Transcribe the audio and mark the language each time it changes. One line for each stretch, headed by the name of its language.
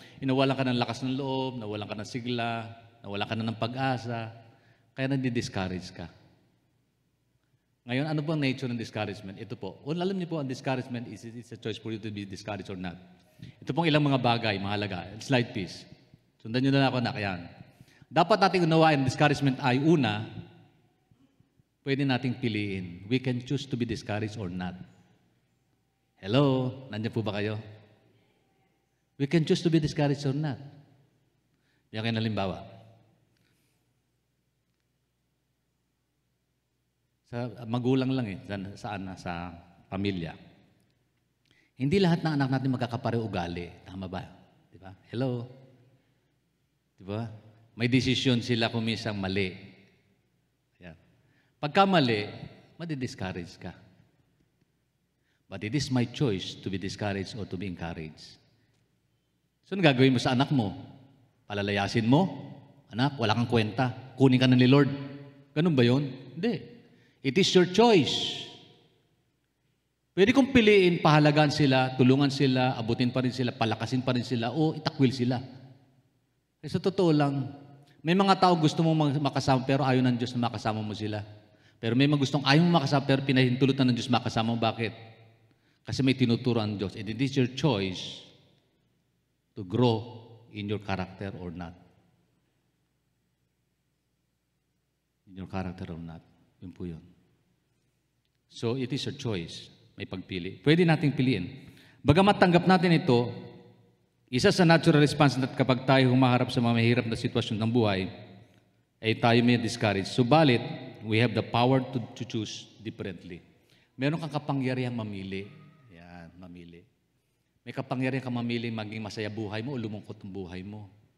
Filipino: Nawalan ka ng lakas ng loob, nawalan ka ng sigla, nawalan ka na ng pag-asa, kaya nandi-discourage ka. Ngayon, ano po ang nature ng discouragement? Ito po. Alam niyo po, ang
English: discouragement is a choice for you to be discouraged or not.
Filipino: Ito pong ilang mga bagay, mahalaga.
English: Slide please.
Filipino: Sundan niyo na ako na, kaya. Dapat nating unawain ang discouragement ay una, pwede nating piliin.
English: We can choose to be discouraged or not. Hello?
Filipino: Nandiyan po ba kayo?
English: We can choose to be discouraged or not.
Filipino: Bigyan kayo ng halimbawa. Sa magulang lang sa pamilya. Hindi lahat ng anak natin magkakapareho ugali. Tama ba? Di ba? Hello? Di ba? May desisyon sila kung minsan mali. Yan. Pagka mali, madi-discourage ka.
English: But it is my choice to be discouraged or to be encouraged.
Filipino: So, ano gagawin mo sa anak mo? Palalayasin mo? Anak, wala kang kwenta. Kunin ka na ni Lord. Ganun ba yun? Hindi.
English: It is your choice.
Filipino: Pwede kong piliin, pahalagaan sila, tulungan sila, abutin pa rin sila, palakasin pa rin sila, o itakwil sila. Kasi sa totoo lang, may mga tao gusto mong makasama, pero ayaw ng Diyos na makasama mo sila. Pero may mga gustong ayaw mo makasama, pero pinahintulutan ng Diyos makasama mo. Bakit? Kasi may tinuturo ang Diyos.
English: And it is your choice to grow in your character or not. In your character or not.
Filipino: Yun po yun. So,
English: it is your choice.
Filipino: May pagpili. Pwede nating piliin. Bagamat tanggap natin ito, isa sa natural response na kapag tayo humaharap sa mga mahirap na sitwasyon ng buhay, ay tayo may discourage.
English: Subalit, we have the power to choose differently.
Filipino: Meron kang kapangyarihang mamili. Yan, mamili. May kapangyarihan kang mamili maging masaya buhay mo o lumungkot ang buhay mo.